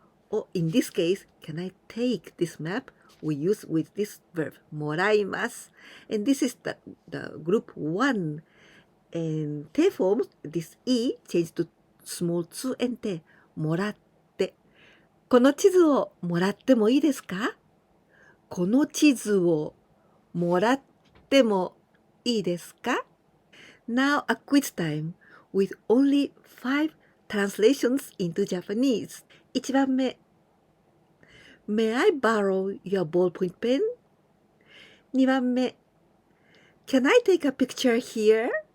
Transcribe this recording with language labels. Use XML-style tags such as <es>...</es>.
<en>Or in this case, can I take this map? We use with this verb もらいます。 And this is the group 1. And te form, this e changed to small 2 and te もらって。</en> <ja>この地図をもらってもいいですか？この地図をもらってもいいですか？</ja> <en>Now a quiz time with only 5 translations into Japanese. 1番目 May I borrow your ballpoint pen? 2番目 Can I take a picture here?</en>